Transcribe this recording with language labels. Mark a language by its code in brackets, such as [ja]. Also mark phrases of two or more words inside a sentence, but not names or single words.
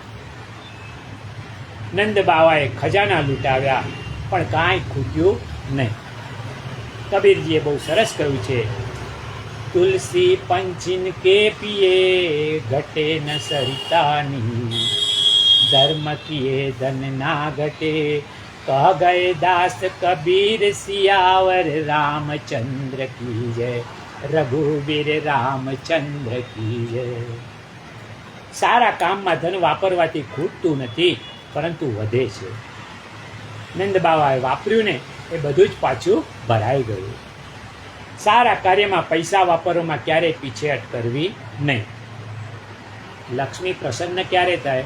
[gu] નંદ બાવાએ ખજાના લૂંટાવ્યા પણ કાંઈ ખૂટ્યું નહીં. કબીરજીએ બહુ સરસ કહ્યું છે, [hi] तुलसी पंचिन के पिये घटे न सरितानी, धर्म किए धन ना घटे कह गए दास कबीर सियावर रामचंद्र की जय, रघुवीर रामचंद्र की जय. [gu] સારા કામમાં ધન વાપરવાથી ખૂટતું નથી, પરંતુ વધે છે. નંદ બાવાએ વાપર્યું ને એ બધું જ પાછું ભરાઈ ગયું. સારા કાર્યમાં પૈસા વાપરવામાં ક્યારેય પીછેહટ કરવી નહીં. લક્ષ્મી પ્રસન્ન ક્યારે થાય?